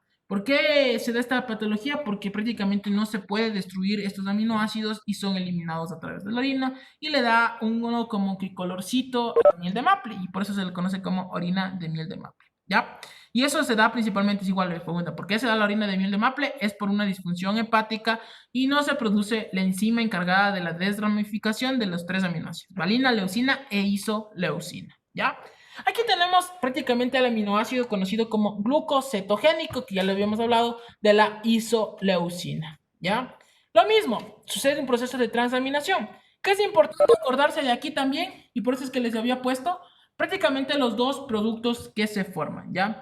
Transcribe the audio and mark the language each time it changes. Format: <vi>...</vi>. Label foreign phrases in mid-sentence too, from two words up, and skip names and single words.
<es>¿Por qué se da esta patología? Porque prácticamente no se puede destruir estos aminoácidos y son eliminados a través de la orina y le da uno como que colorcito a la miel de maple y por eso se le conoce como orina de miel de maple, ¿ya? Y eso se da principalmente, es igual, les pregunta, ¿por qué se da la orina de miel de maple? Es por una disfunción hepática y no se produce la enzima encargada de la desramificación de los tres aminoácidos, valina, leucina e isoleucina, ¿ya? Aquí tenemos prácticamente el aminoácido conocido como glucocetogénico, que ya lo habíamos hablado, de la isoleucina, ¿ya? Lo mismo, sucede un proceso de transaminación, que es importante acordarse de aquí también, y por eso es que les había puesto prácticamente los dos productos que se forman, ¿ya?</es>